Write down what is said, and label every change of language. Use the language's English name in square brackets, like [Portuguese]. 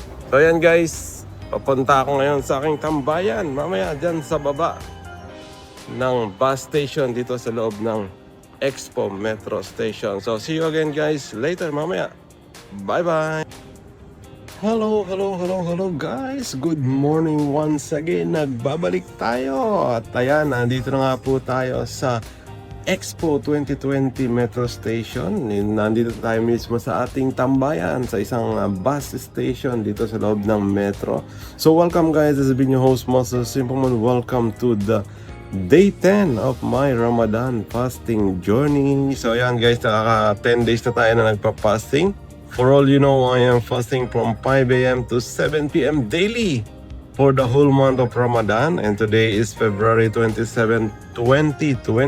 [Filipino] So yan guys, papunta ako ngayon sa aking tambayan. Mamaya dyan sa baba ng bus station dito sa loob ng Expo Metro Station. [English] So see you again guys later mamaya. Bye bye! Hello guys! Good morning once again. [Filipino] Nagbabalik tayo. At ayan, nandito na nga po tayo sa Expo 2020 Metro Station. Nandito tayo mismo sa ating tambayan sa isang bus station dito sa loob ng metro. [English] So welcome guys, this has been your host Master Simpleman. Welcome to the Day 10 of my Ramadan fasting journey. [Filipino] So ayan guys, nakaka 10 days na tayo na nagpa-fasting. [English] For all you know, I am fasting from 5 a.m. to 7 p.m. daily for the whole month of Ramadan. And today is February 27, 2026.